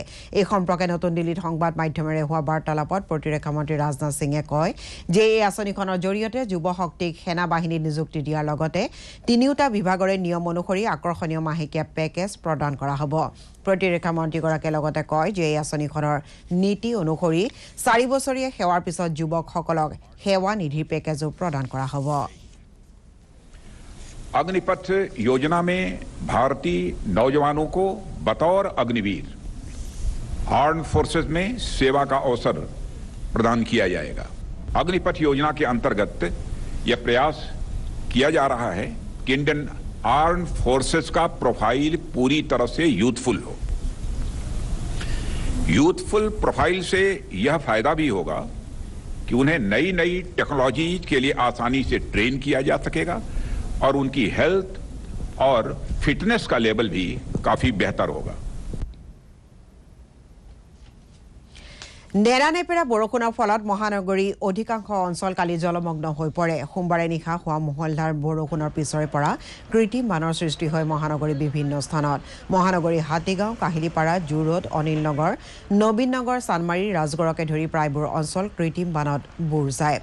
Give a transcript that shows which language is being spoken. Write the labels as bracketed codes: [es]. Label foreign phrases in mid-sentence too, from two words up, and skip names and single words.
[as] এই সম্পৰ্কে নতুন দিল্লীত সংবাদ মাধ্যমেৰে হোৱা বাৰ্তালাপত প্ৰতিৰক্ষা মন্ত্ৰী ৰাজনাথ সিঙে কয় যে এই আঁচনিখনৰ জৰিয়তে যুৱ শক্তিক সেনা বাহিনীত নিযুক্তি দিয়াৰ লগতে 3টা বিভাগৰে নিয়ম অনুসৰি আকৰ্ষণীয় মাহেকীয়া পেকেজ প্ৰদান কৰা হ'ব। প্ৰতিৰক্ষা মন্ত্ৰীগৰাকীয়ে লগতে কয় যে এই আঁচনিখনৰ নীতি অনুসৰি 4 বছৰীয়া সেৱাৰ পিছত যুৱকসকলক সেৱা নিধিৰ পেকেজো প্ৰদান কৰা হ'ব। [hi] अग्निपथ योजना में भारतीय नौजवानों को बतौर अग्निवीर [en] armed forces [hi] में सेवा का अवसर प्रदान किया जाएगा। अग्निपथ योजना के अंतर्गत यह प्रयास किया जा रहा है कि [en] Indian armed forces [hi] का प्रोफाइल पूरी तरह से यूथफुल हो। यूथफुल प्रोफाइल से यह फायदा भी होगा कि उन्हें नई नई टेक्नोलॉजी के लिए आसानी से ट्रेन किया जा सकेगा और उनकी हेल्थ और फिटनेस का लेवल भी काफी बेहतर होगा। [as] নেৰানেপেৰা বৰষুণৰ ফলত মহানগৰী অধিকাংশ অঞ্চল কালি জলমগ্ন হৈ পৰে। সোমবাৰে নিশা হোৱা মুহলধাৰ বৰষুণৰ পিছৰে পৰা কৃত্ৰিম বানৰ সৃষ্টি হয় মহানগৰীৰ বিভিন্ন স্থানত। মহানগৰী হাতীগাঁও, কাহিলীপাৰা, জুৰোড, অনিল নগৰ, নবীন নগৰ, চানমাৰী, ৰাজগড়কে ধৰি প্ৰায়বোৰ অঞ্চল কৃত্ৰিম বানত বুৰ যায়।